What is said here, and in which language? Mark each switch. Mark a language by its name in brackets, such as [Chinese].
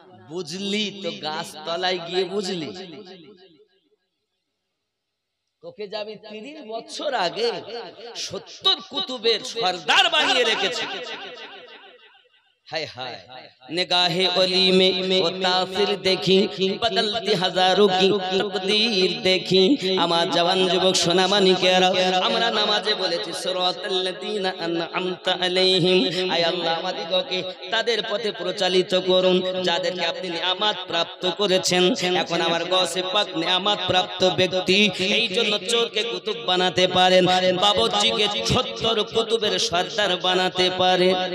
[Bangla] বুঝলি তো গাছ তলায় গিয়ে বুঝলি। তোকে যাবি 30 বছর আগে 70 কুতুবের সর্দার বানিয়ে রেখেছে। [Hindi] हाय हाय निगाहे ओली में वो तासिर देखी, बदलती हजारों की तकदीर देखी। [Bangla] আমার জওয়ান যুবক সোনামানিকেরা, আমরা নামাজে বলেছি [Arabic] সিরাতাল্লাযীনা আনআমতা আলাইহিম, [Bangla] আয় আল্লাহ আমাদিগকে তাদের পথে পরিচালিত করুন যাদেরকে আপনি নিয়ামত প্রাপ্ত করেছেন। এখন আমার গৌসে পাক নিয়ামত প্রাপ্ত ব্যক্তি, এই জন্য চোরকে কুতুব বানাতে পারেন, বাবুর্চিকে 70 কুতুবের সর্দার বানাতে পারেন।